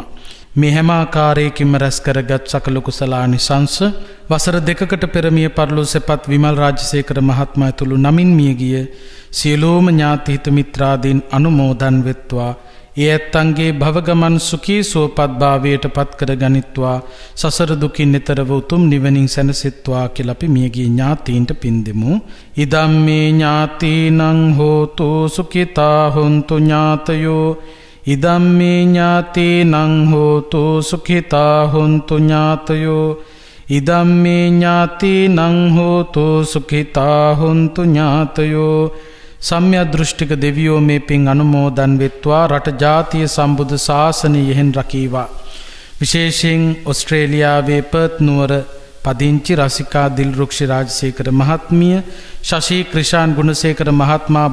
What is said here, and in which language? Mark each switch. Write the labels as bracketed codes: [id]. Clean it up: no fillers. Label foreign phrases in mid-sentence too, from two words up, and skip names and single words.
[si] මේ හැම ආකාරයකින්ම රැස් කරගත් සකල කුසලානිසංස වසර 2කට පෙර මිය පරලෝ සෙපත් විමල් රාජසේකර මහත්මයා ඇතුළු නමින් මියගිය සියලුම ඥාති හිත මිත්‍රාදීන් අනුමෝදන් වෙත්වා. ඒ ඇත්තන්ගේ භවගමන් සුඛී සුවපත් භාවයට පත් කර ගනිත්වා. සසර දුකින් නිතරව උතුම් නිවනින් සැනසෙත්වා කියලා අපි මියගිය ඥාතීන්ට පින් දෙමු. [pi] ඉදම්මේ ඥාතීනං හෝතු සුඛිතා හොන්තු ඥාතයෝ. ඉදම්මේ ඥාතීනං හෝතු සුඛිතා හොන්තු ඥාතයෝ. ඉදම්මේ ඥාතීනං හෝතු සුඛිතා හොන්තු ඥාතයෝ. [si] සම්‍යක් දෘෂ්ටික දෙවියෝ මේ පින් අනුමෝදන් වෙත්වා. රට ජාතිය සම්බුද්ධ ශාසනය යෙහෙන් රකීවා. විශේෂයෙන් ඔස්ට්‍රේලියාවේ පර්ත් නුවර පදිංචි රසිකා දිල්රුක්ෂි රාජසේකර මහත්මිය ශෂී ක්‍රිෂාන් ගුණසේකර මහත්මයා